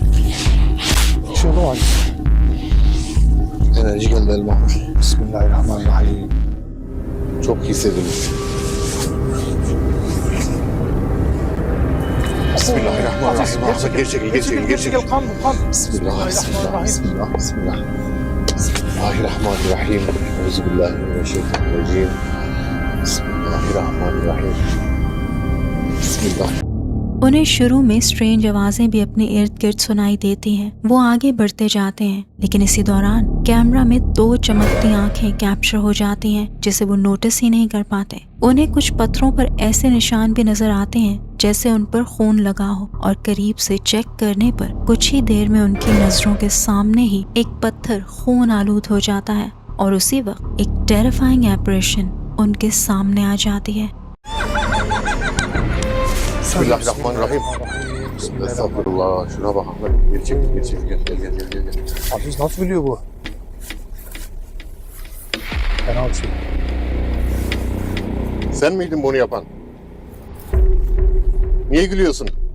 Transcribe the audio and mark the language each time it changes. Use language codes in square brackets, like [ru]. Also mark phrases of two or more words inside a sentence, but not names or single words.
[tr] Bir şey oldu mu Aziz? Enerji geldi elma. [ar] بسم الله الرحمن الرحيم. [tr] Çok hissedilmiş. [ar] بسم الله الرحمن الرحيم. [tr] Geri çekil. Kan bu, kan. [ar] بسم الله. بسم الله الرحمن الرحيم. أعوذ بالله من الشيطان الرجيم. بسم الله الرحمن الرحيم. بسم الله. [hi] उन्हें शुरू में स्ट्रेंज आवाजें भी अपने इर्द गिर्द सुनाई देती हैं। वो आगे बढ़ते जाते हैं, लेकिन इसी दौरान कैमरा में दो चमकती आंखें कैप्चर हो जाती हैं जिसे वो नोटिस ही नहीं कर पाते। उन्हें कुछ पत्थरों पर ऐसे निशान भी नजर आते हैं जैसे उन पर खून लगा हो, और करीब से चेक करने पर कुछ ही देर में उनकी नजरों के सामने ही एक पत्थर खून आलूद हो जाता है, और उसी वक्त एक [en] terrifying apparition [hi] उनके सामने आ जाती है। [ar] بسم الله الرحمن الرحيم. [tr] Estağfurullah. Şuna bak Ahmet. Geri çekil. Gel. Aziz nasıl biliyor bu? Fena bir şey. Sen miydin bunu yapan? Niye gülüyorsun?